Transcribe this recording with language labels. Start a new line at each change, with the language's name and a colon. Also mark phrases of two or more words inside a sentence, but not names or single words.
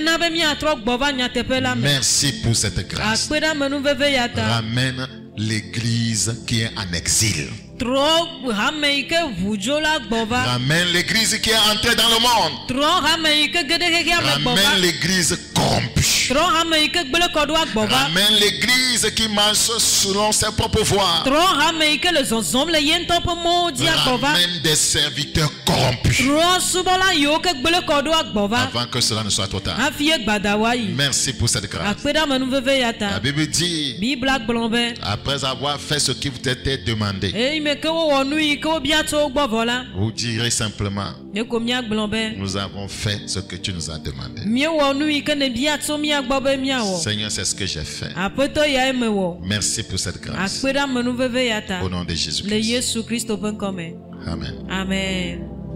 French: Merci pour cette grâce. Ramène l'église qui est en exil. Ramène l'église qui est entrée dans le monde. Ramène l'église corrompue.
Ewe: trɔ hame yi ke gblẽ kɔ ɖo agbɔ va.
French: Ramène l'église qui marche selon ses propres voies.
Ewe: Trɔ hame yi ke le zɔzɔm le ye ŋutɔ ƒe mɔwo dzi agbɔ va.
French: Ramène des serviteurs corrompus.
Ewe: Trɔ subɔla yiwo ke gblẽ kɔ ɖo agbɔ va.
French: Avant que cela ne soit trop tard.
Ewe: Hafi ye gbada woayi.
French: Merci pour cette grâce.
Ewe: Akpeɖamenuveve ya La ta.
French: Bible dit,
Ewe: Bibla gblɔ be.
French: après avoir fait ce qui vous était demandé,
Ewe: Eyi me ke wowɔ nu yi ke wobia tso wo gbɔ vɔ la.
French: vous direz simplement,
Ewe: Ye ko míagblɔ be.
French: nous avons fait ce que tu nous as demandé.
Ewe: Míewɔ nu yi ke ne bia tso mía gbɔ be míawɔ.
French: Seigneur, c'est ce que j'ai fait.
Ewe: Aƒetɔ yae mewɔ.
French: Merci pour cette grâce.
Ewe: Akpeɖamenuveve ya ta.
French: Au nom de Jésus Le Christ.
Ewe: Yesu Kristo ƒe ŋkɔ me. Amen. Amen.